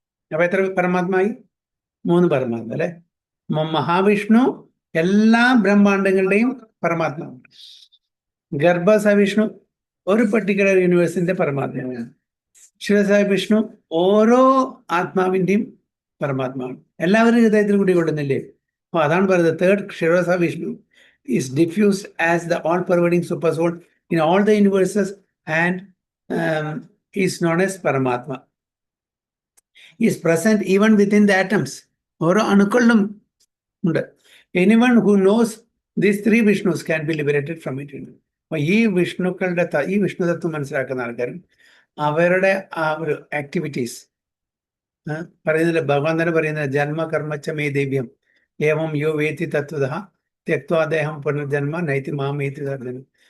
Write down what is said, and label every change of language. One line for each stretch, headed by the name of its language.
Malayalam: അപ്പൊ എത്ര പരമാത്മായി? 3 പരമാത്മ അല്ലെ. മഹാവിഷ്ണു എല്ലാ ബ്രഹ്മാണ്ടങ്ങളുടെയും പരമാത്മാവാണ്. ഗർഭസായ വിഷ്ണു ഒരു പർട്ടിക്കുലർ യൂണിവേഴ്സിന്റെ പരമാത്മാവാണ്. ക്ഷീരസായ വിഷ്ണു ഓരോ ആത്മാവിന്റെയും പരമാത്മാവാണ്. എല്ലാവരും ഹൃദയത്തിൽ കൂടി കൊള്ളുന്നില്ലേ? അപ്പൊ അതാണ് പറയുന്നത്, third ക്ഷീരസായ Vishnu
English: is diffused as the all-pervading super soul in all the universes and is known as Paramatma. He is present even within the atoms.
Malayalam: ഓരോ അണുക്കളിലും ഉണ്ട്.
English: Anyone who knows these 3 Vishnus can be liberated from it.
Malayalam: അപ്പൊ ഈ വിഷ്ണു തത്വം മനസ്സിലാക്കുന്ന ആൾക്കാരും അവരുടെ ആ ഒരു ആക്ടിവിറ്റീസ് പറയുന്നില്ല, ഭഗവാൻ തന്നെ പറയുന്നത്,
Sanskrit: ജന്മകർമ്മച്ച മേ ദേവ്യം ഏവം യോ വേത്തി തത്വതഃ തെക്വാദേഹം പുനർജന്മ നൈതി മാമേതി തർജനം.